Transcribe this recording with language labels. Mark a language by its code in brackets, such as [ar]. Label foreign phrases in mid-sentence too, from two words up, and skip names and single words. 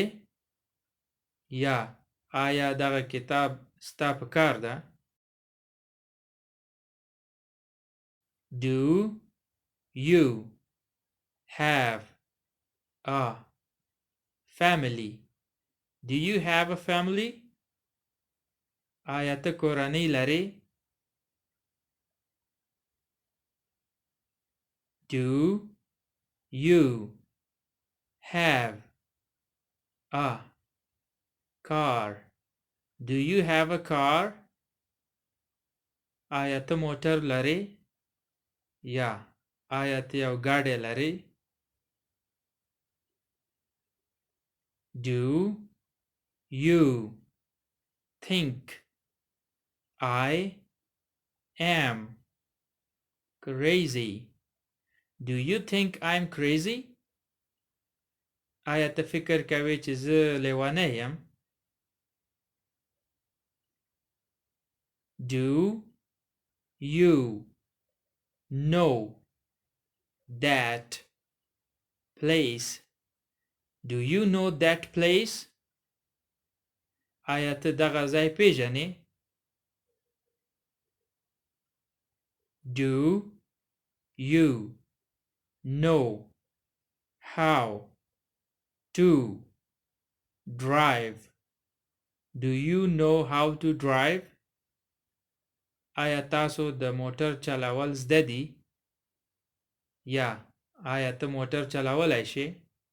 [ps] یا آیا دغه کتاب ستا په کار ده؟ [en] Do you have a family? Do you have a family? [ps] آیا ته کورنۍ لرې؟ [en] Do you have a car? Do you have a car? [ps] آیا ته موټر لرې؟ یا آیا ته یو ګاډی لرې؟ [en] Do you think I am crazy? Do you think I'm crazy? [ps] آیا ته فکر کوې چې زه لیونی یم؟ [en] Do you know that place? Do you know that place? [ps] آیا ته دغه ځای پیژنې؟ [en] Do you know how to drive? Do you know how to drive? [ps] آیا تاسو د موټر چلول زده دي؟ یا آیا ته موټر چلولی شې؟